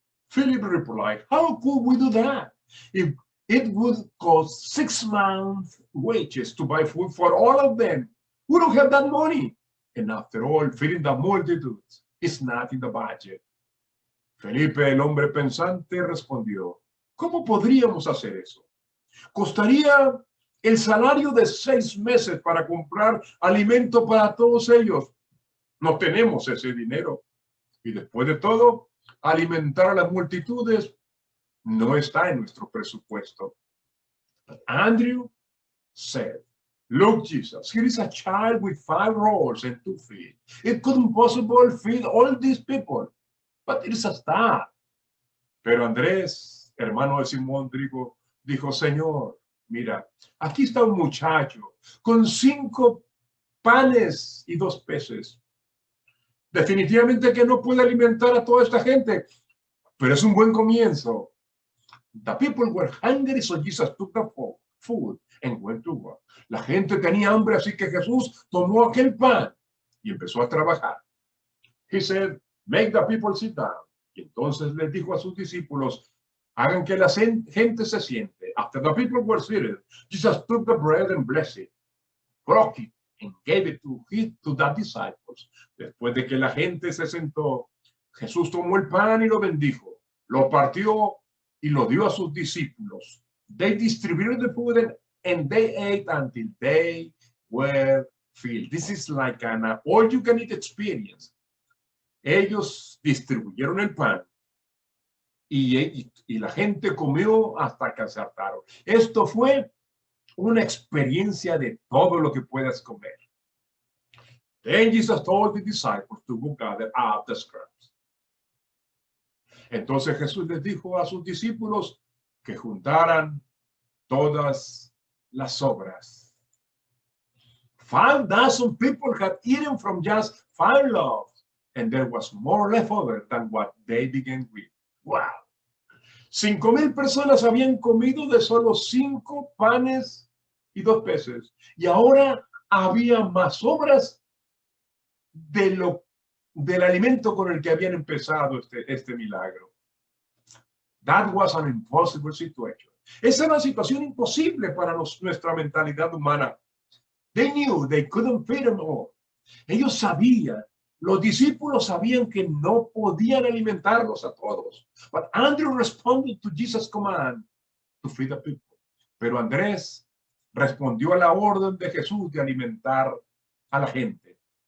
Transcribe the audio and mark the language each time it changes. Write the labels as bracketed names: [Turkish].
[English] Philip replied, "How could we do that? If it would cost 6 months' wages to buy food for all of them. We don't have that money. And after all, feeding the multitudes is not in the budget." [Spanish] Felipe, el hombre pensante, respondió, ¿cómo podríamos hacer eso? Costaría el salario de 6 meses para comprar alimento para todos ellos. No tenemos ese dinero. Y después de todo, alimentar a las multitudes no está en nuestro presupuesto. [English] But Andrew said, "Look, Jesus, here is a child with 5 rolls and 2 fish. It couldn't possibly feed all these people, but it is a start." [Spanish] Pero Andrés, hermano de Simón, dijo, Señor, mira, aquí está un muchacho con 5 panes y 2 peces. Definitivamente que no puede alimentar a toda esta gente, pero es un buen comienzo. [English] The people were hungry, so Jesus took the food and went to work. [Spanish] La gente tenía hambre, así que Jesús tomó aquel pan y empezó a trabajar. [English] He said, make the people sit down. [Spanish] Y entonces les dijo a sus discípulos, hagan que la gente se siente. [English] After the people were seated, Jesus took the bread and blessed it, broke it, and gave it to the disciples. [Spanish] Después de que la gente se sentó, Jesús tomó el pan y lo bendijo, lo partió y lo dio a sus discípulos. [English] They distributed the food and they ate until they were filled. This is like an all-you-can-eat experience. [Spanish] Ellos distribuyeron el pan y la gente comió hasta que se hartaron. Esto fue una experiencia de todo lo que puedas comer. [English] Then Jesus told the disciples to go gather up the scraps. [Spanish] Entonces Jesús les dijo a sus discípulos que juntaran todas las sobras. [English] 5,000 people had eaten from just 5 loaves, and there was more left over than what they began with. Wow. [Spanish] 5,000 personas habían comido de solo 5 panes y 2 peces, y ahora había más sobras del alimento con el que habían empezado este milagro. [English] That was an impossible situation. [Spanish] Esa era una situación imposible para nuestra mentalidad humana. [English] They knew they couldn't feed them all. [Spanish] Ellos sabían, los discípulos sabían que no podían alimentarlos a todos. [English] But Andrew responded to Jesus' command to feed the people. [Spanish] Pero Andrés respondió a la orden de Jesús de alimentar a la gente.